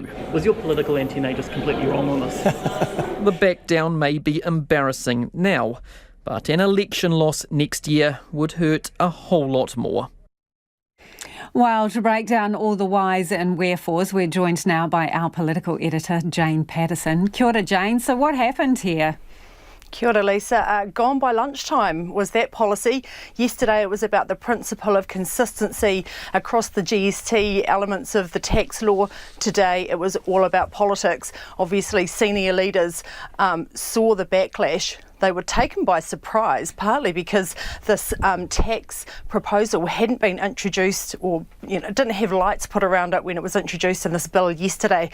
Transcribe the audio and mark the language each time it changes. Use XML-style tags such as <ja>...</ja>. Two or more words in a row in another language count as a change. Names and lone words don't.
<en>Was your political antennae just completely wrong on this? The back down may be embarrassing now, but an election loss next year would hurt a whole lot more. Well, to break down all the whys and wherefores, we're joined now by our political editor, Jane Patterson.</en> <mi>Kia ora,</mi> <en>Jane. So what happened here?</en> <mi>Kia ora,</mi> <en>Lisa. Gone by lunchtime was that policy. Yesterday it was about the principle of consistency across the GST elements of the tax law. Today it was all about politics. Obviously, senior leaders saw the backlash. They were taken by surprise, partly because this tax proposal hadn't been introduced, or didn't have lights put around it when it was introduced in this bill yesterday.</en>